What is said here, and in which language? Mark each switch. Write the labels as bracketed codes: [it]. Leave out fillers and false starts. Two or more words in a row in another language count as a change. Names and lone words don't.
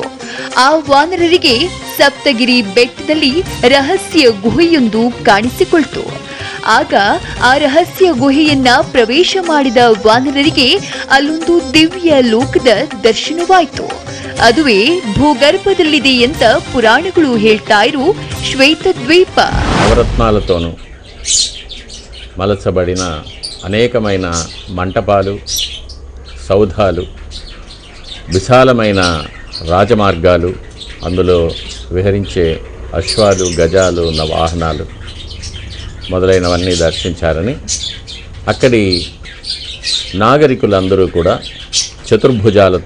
[kn] ಆ ವಾನರರಿಗೆ ಸಪ್ತಗಿರಿ ಬೆಟ್ಟದಲ್ಲಿ ರಹಸ್ಯ ಗುಹೆಯೊಂದು ಕಾಣಿಸಿಕೊಳ್ತು. ಆಗ ಆ ರಹಸ್ಯ ಗುಹೆಯನ್ನ ಪ್ರವೇಶ ಮಾಡಿದ ವಾನರರಿಗೆ ಅಲ್ಲೊಂದು ದಿವ್ಯ ಲೋಕದ ದರ್ಶನವಾಯಿತು. ಅದುವೇ ಭೂಗರ್ಭದಲ್ಲಿದೆ ಅಂತ ಪುರಾಣಗಳು ಹೇಳ್ತಾ ಇರೋ ಶ್ವೇತ ದ್ವೀಪ. [te] నవరత్నాలతోనూ మలచబడిన అనేకమైన మంటపాలు, సౌధాలు, విశాలమైన రాజమార్గాలు, అందులో విహరించే అశ్వాలు, గజాలు, వాహనాలు మొదలైనవన్నీ దర్శించారని, అక్కడి నాగరికులందరూ కూడా చతుర్భుజాలతో,